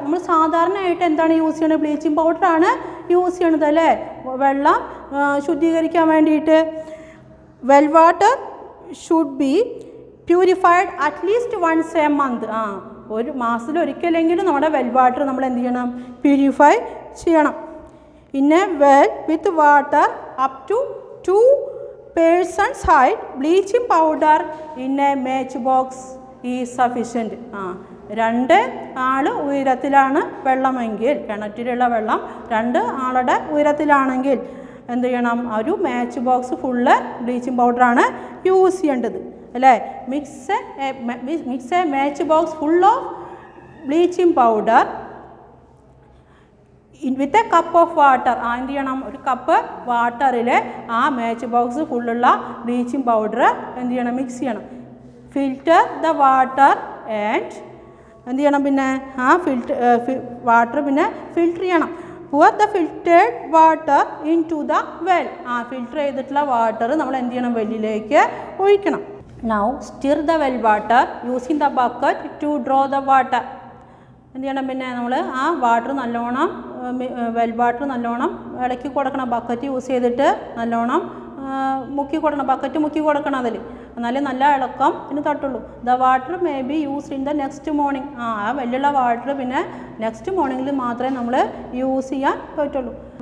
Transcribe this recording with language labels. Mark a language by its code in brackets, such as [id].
[ml] നമ്മൾ സാധാരണയായിട്ട് എന്താണ് യൂസ് ചെയ്യുന്നത്? ബ്ലീച്ചിങ് പൗഡറാണ് യൂസ് ചെയ്യണത് അല്ലേ? വെള്ളം ശുദ്ധീകരിക്കാൻ വേണ്ടിയിട്ട്. [en] Well water should be purified at least once a month. [ml] ഒരു മാസത്തിൽ ഒരിക്കലെങ്കിലും നമ്മുടെ വെൽ വാട്ടർ നമ്മൾ എന്ത് ചെയ്യണം? പ്യൂരിഫൈ ചെയ്യണം. [en] In a well with water up to 2 persons height, bleaching powder in a match box is sufficient. [ml] 2 ആൾ ഉയരത്തിലാണ് വെള്ളമെങ്കിൽ, കിണറ്റിലുള്ള വെള്ളം 2 ആളുടെ ഉയരത്തിലാണെങ്കിൽ എന്ത് ചെയ്യണം? ഒരു മാച്ച് ബോക്സ് ഫുള്ള് ബ്ലീച്ചിങ് പൗഡറാണ് യൂസ് ചെയ്യേണ്ടത് അല്ലേ? [en] Mix a match box full of bleaching powder with a cup of water. [ml] എന്ത് ചെയ്യണം? ഒരു കപ്പ് വാട്ടറിൽ ആ മാച്ച് ബോക്സ് ഫുള്ളുള്ള ബ്ലീച്ചിങ് പൗഡർ എന്ത് ചെയ്യണം? മിക്സ് ചെയ്യണം. [en] filter the water and [ml] എന്ത് ചെയ്യണം? പിന്നെ ആ വാട്ടർ പിന്നെ ഫിൽറ്റർ ചെയ്യണം. [en] pour the filtered water into the well. [ml] Filter ചെയ്തിട്ടുള്ള വാട്ടർ നമ്മൾ എന്ത് ചെയ്യണം? വെല്ലിലേക്ക് ഒഴിക്കണം. [en] Now stir the well water using the bucket to draw the water. [ml] എന്ത് ചെയ്യണം? പിന്നെ നമ്മൾ ആ വാട്ടർ നല്ലോണം വെൽ വാട്ടർ നല്ലോണം ഇളക്കി കൊടുക്കണം. ബക്കറ്റ് യൂസ് ചെയ്തിട്ട് നല്ലോണം മുക്കി കൊടുക്കണം. ബക്കറ്റ് മുക്കി കൊടുക്കണം അതിൽ, എന്നാലേ നല്ല ഇളക്കം ഇതിന് തട്ടുള്ളൂ. [en] The water may be used in the next morning. [ml] ആ വെല്ലുള്ള വാട്ടർ പിന്നെ നെക്സ്റ്റ് മോർണിംഗിൽ മാത്രമേ നമ്മൾ യൂസ് ചെയ്യാൻ പറ്റുള്ളൂ.